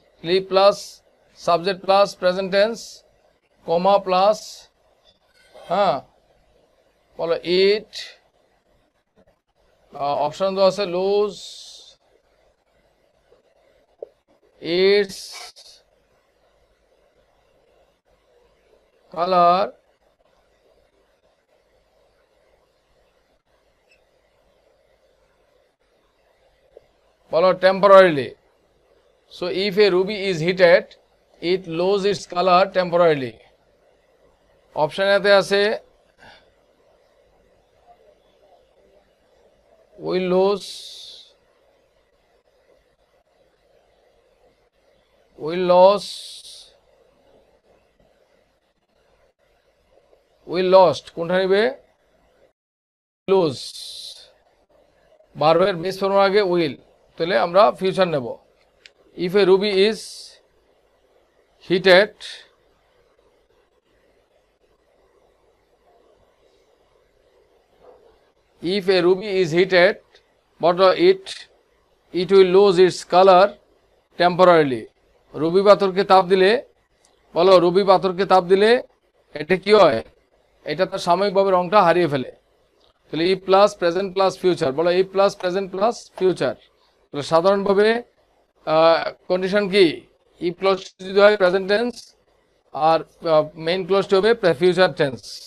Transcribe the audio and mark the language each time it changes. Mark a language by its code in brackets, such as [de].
[en] লি plus subject plus present tense, comma plus, [bn] হ্যাঁ বলো [en] it, option [bn] দেওয়া আছে [en] Lose, its colour, বলো temporarily. So if a ruby is heated, it loses its color temporarily. [bn] Option এতে আছে [en] will lose, will lost, will lost, [bn] কোনটা নিবে? Loose, ভার্বের বেস ফর্মের আগে উইল, তাহলে আমরা ফিউচার নেব। [en] If a ruby is heated, if a ruby is heated, but it will lose its color temporarily. [bn] Ruby পাথরকে তাপ দিলে, বলো রুবি পাথরকে তাপ দিলে এটা কি হয়? এটা তার সাময়িকভাবে রংটা হারিয়ে ফেলে। তাহলে ই প্লাস প্রেজেন্ট প্লাস ফিউচার, বলো ই প্লাস প্রেজেন্ট প্লাস ফিউচার। তাহলে সাধারণভাবে কন্ডিশন কি? ইফ ক্লোজ যদি হয় প্রেজেন্ট টেন্স, আর মেইন ক্লোজটি হবে ফিউচার টেন্স।